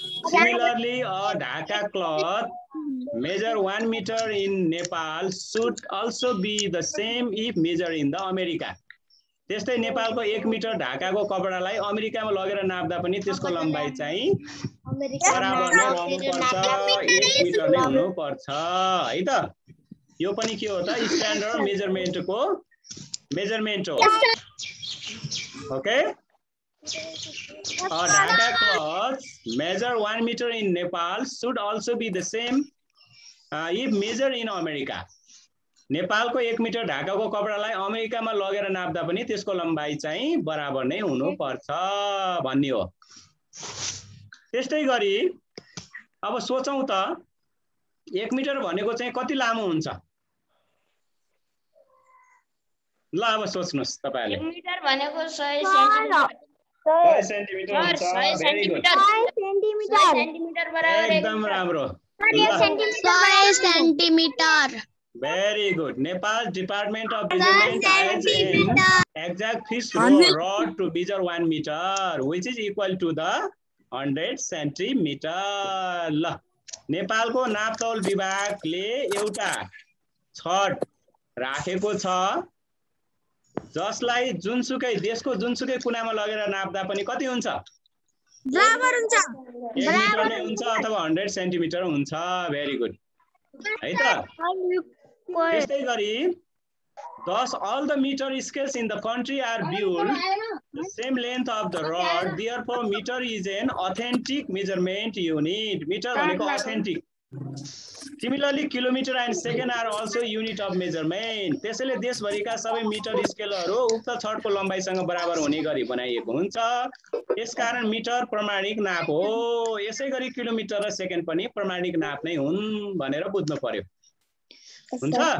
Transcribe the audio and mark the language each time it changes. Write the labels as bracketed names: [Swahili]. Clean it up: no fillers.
[English] Similarly a Dhaka cloth measure 1 meter in Nepal should also be the same if measured in the America. [Nepali] त्यस्तै नेपालको 1 metre ढाकाको कपडालाई अमेरिकामा लगेर नाप्दा पनि त्यसको लम्बाइ चाहिँ बराबर नै रहनुपर्छ, 1 मिटर नै हुनुपर्छ है त। यो पनि के हो त? स्ट्यान्डर्ड मेजरमेन्टको मेजरमेन्ट हो। [English] Okay Dhaka cloth measure 1 meter in Nepal should also be the same if measured in America. [Nepali] नेपालको 1 मिटर ढाकाको कपडालाई अमेरिकामा लगेर नाप्दा पनि त्यसको लम्बाइ चाहिँ बराबर नै हुनुपर्छ भन्ने हो। त्यस्तै गरी अब सोचौं त 1 मिटर भनेको चाहिँ कति लामो हुन्छ? ल अब सोच्नुस् तपाईहरुले। 1 मिटर भनेको 100 सेन्टिमिटर। 100 सेन्टिमिटर हुन्छ। 100 [English] Very good. [Nepali] सेन्टिमिटर बराबर एकदम राम्रो। 100 centimetre. [English] Very good. Nepal Department of Measurement has an exact fixed rod to measure 1 meter, which is equal to the 100 centimeter. [Nepali] ल नेपालको नापतौल विभागले एउटा छड राखेको छ जसलाई जुनसुकै देशको जुनसुकै कुनामा लगेर नाप्दा पनि कति हुन्छ? बराबर हुन्छ। 1 मिटर नै हुन्छ अथवा 100 सेन्टिमिटर हुन्छ। [English] very good [Nepali] है त। त्यस्तै गरी [English] thus all the meter scales in the country are built the same length of the rod, therefore meter is an authentic measurement unit. Meter भनेको authentic. Similarly kilometer and second are also unit of measurement. [Nepali] त्यसैले देशभरिका सबै metre स्केलहरू उक्त छडको लम्बाइसँग बराबर हुने गरी बनाइएको हुन्छ। यसकारण मिटर प्रमाणिक नाप हो। यसैगरी किलोमिटर र सेकेन्ड पनि प्रमाणिक नाप नै हुन् भनेर बुझ्नु पर्यो। हुन्छ?